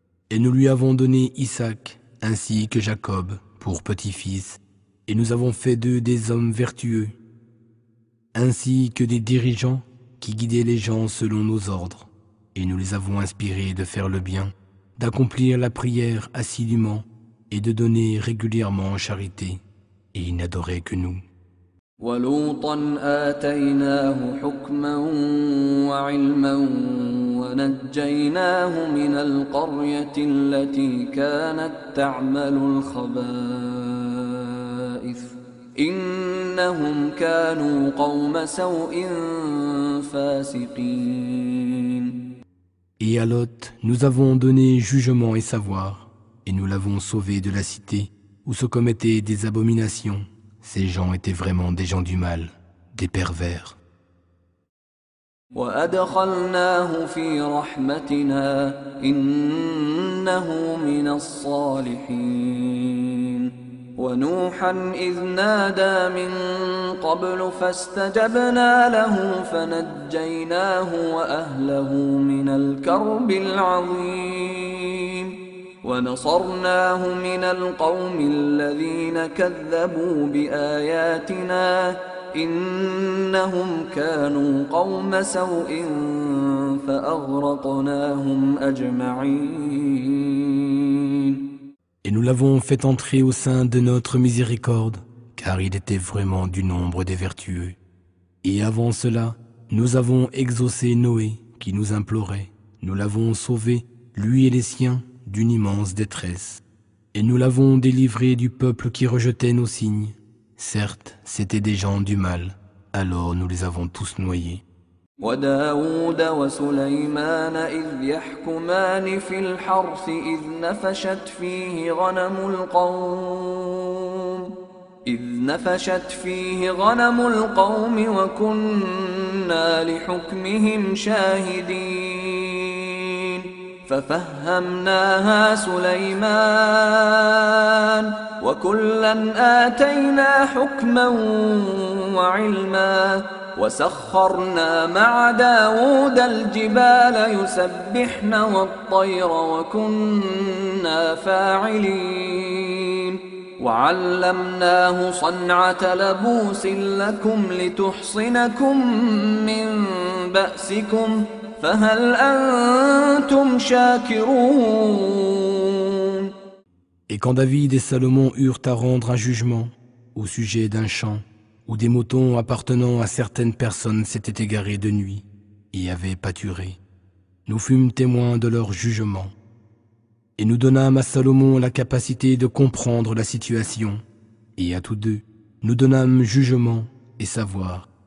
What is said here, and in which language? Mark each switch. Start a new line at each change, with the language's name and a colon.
French: Et nous lui avons donné Isaac ainsi que Jacob pour petit-fils, et nous avons fait d'eux des hommes vertueux, ainsi que des dirigeants qui guidaient les gens selon nos ordres, et nous les avons inspirés de faire le bien, d'accomplir la prière assidûment et de donner régulièrement charité, et ils n'adoraient que nous.
Arabic: ولوطا آتيناه حكما وعلما ونجيناه من القرية التي كانت تعمل الخبائث إنهم كانوا قوم سوء فاسقين
French: Et à Lot, nous avons donné jugement et savoir, et nous l'avons sauvé de la cité où se commettaient des abominations. Ces gens étaient vraiment des gens du mal, des pervers.
Arabic: ونوحا إذ نادى من قبل فاستجبنا له فنجيناه وأهله من الكرب العظيم ونصرناه من القوم الذين كذبوا بآياتنا إنهم كانوا قوم سوء فأغرقناهم أجمعين
French: Et nous l'avons fait entrer au sein de notre miséricorde, car il était vraiment du nombre des vertueux. Et avant cela, nous avons exaucé Noé, qui nous implorait. Nous l'avons sauvé, lui et les siens, d'une immense détresse. Et nous l'avons délivré du peuple qui rejetait nos signes. Certes, c'étaient des gens du mal, alors nous les avons tous noyés.
Arabic: وداود وسليمان إذ يحكمان في الحرث إذ نفشت فيه غنم القوم وكنا لحكمهم شاهدين ففهمناها سليمان وكلا آتينا حكما وعلما وَسَخَّرْنَا مَعَ دَاوُودَ الْجِبَالَ يُسَبِّحْنَ وَالطَّيْرَ وَكُنَّا فَاعِلِينَ وَعَلَّمْنَاهُ صَنْعَةَ لَبُوسٍ لَكُمْ لِتُحْصِنَكُمْ مِنْ بَأْسِكُمْ فَهَلْ أَنْتُمْ شَاكِرُونَ
French: Et quand David et Salomon eurent à rendre un jugement au sujet d'un champ, où des moutons appartenant à certaines personnes s'étaient égarés de nuit et avaient pâturé. nous fûmes témoins de leur jugement. Et nous donnâmes à Salomon la capacité de comprendre la situation, et à tous deux, nous donnâmes jugement et savoir.